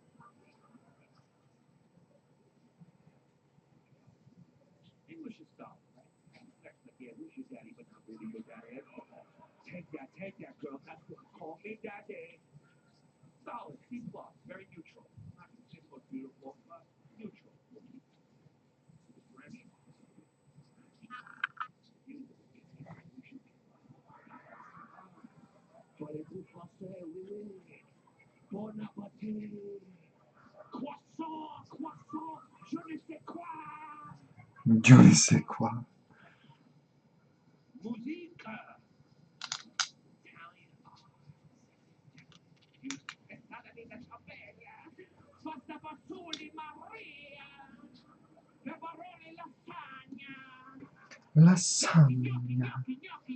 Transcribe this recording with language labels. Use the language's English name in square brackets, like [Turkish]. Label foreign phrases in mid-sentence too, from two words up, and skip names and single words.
[English] English is solid, right? Sex like, yeah, who's your daddy, but not really your daddy. Take that, girl. That's what call me daddy. Solid, C+, very neutral. Not gonna say the most beautiful, but neutral. French. [French] Parlez-vous français? Oui, oui. Bon appétit. Croissant, croissant, je ne sais quoi. Je ne sais quoi. [English] Musique. [Italian] Pasta fagioli, Maria. Peperoni, lasagna. Lasagna.